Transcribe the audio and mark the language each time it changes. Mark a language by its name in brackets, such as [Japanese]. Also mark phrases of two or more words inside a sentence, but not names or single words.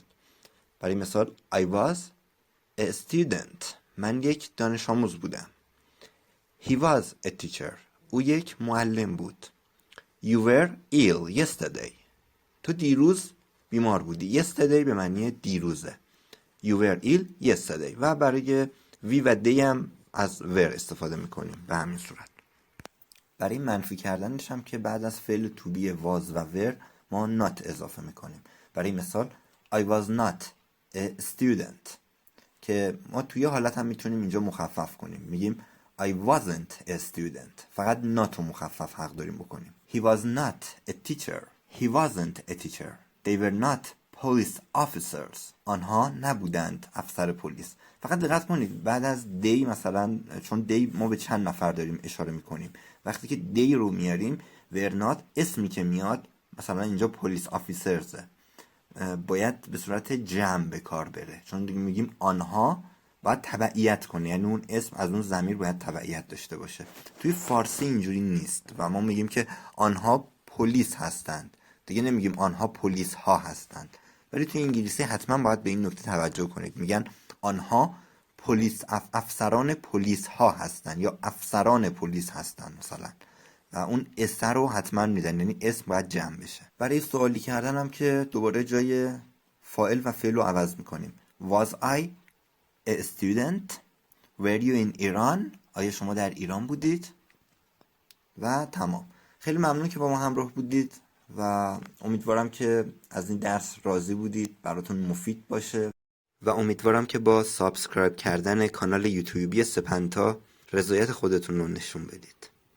[Persian] برای مثال [English] I was a student [Persian] من یک دانش آموز بودم. [English] He was a teacher [Persian] او یک معلم بود. [English] You were ill yesterday [Persian] تو دیروز بیمار بودی. yesterday به معنی دیروزه. [English] You were ill yesterday. [Persian] و برای وی و دی هم از were استفاده میکنیم به همین صورت. برای منفی کردنش هم که بعد از فعل [English] to be was [Persian] و were ما not اضافه میکنیم. برای مثال [English] I was not a student [Persian] که ما توی حالت هم میتونیم اینجا مخفف کنیم. میگیم [English] I wasn't a student [Persian] فقط not رو مخفف حق داریم بکنیم. [English] He was not a teacher. He wasn't a teacher. They were not police officers. [Persian] آنها نبودند افسر پلیس. فقط دقت کنید بعد از they مثلا چون they ما به چند نفر داریم اشاره میکنیم، وقتی که they رو میاریم [English] were not [Persian] اسمی که میاد مثلا اینجا [English] police officers [Persian] باید به صورت جمع به کار بره، چون دیگه میگیم آنها باید تبعیت کنه، یعنی اون اسم از اون ضمیر باید تبعیت داشته باشه. توی فارسی اینجوری نیست و ما میگیم که آنها پلیس هستند، دیگه نمیگیم آنها پلیس ها هستند. ولی توی انگلیسی حتما باید به این نکته توجه کنید، میگن آنها پلیس افسران پلیس ها هستند یا افسران پلیس هستند مثلا، و اون اسم رو حتما میدن، یعنی اسم باید جمع بشه. برای سوالی کردن هم که دوباره جای فاعل و فعل رو عوض میکنیم. [English] Was I a student? Were you in Iran? [Persian] آیا شما در ایران بودید؟ و تمام. خیلی ممنون که با ما همراه بودید و امیدوارم که از این درس راضی بودید، براتون مفید باشه و امیدوارم که با سابسکرایب کردن کانال یوتیوبی سپنتا رضایت خودتون رو نشون بدید.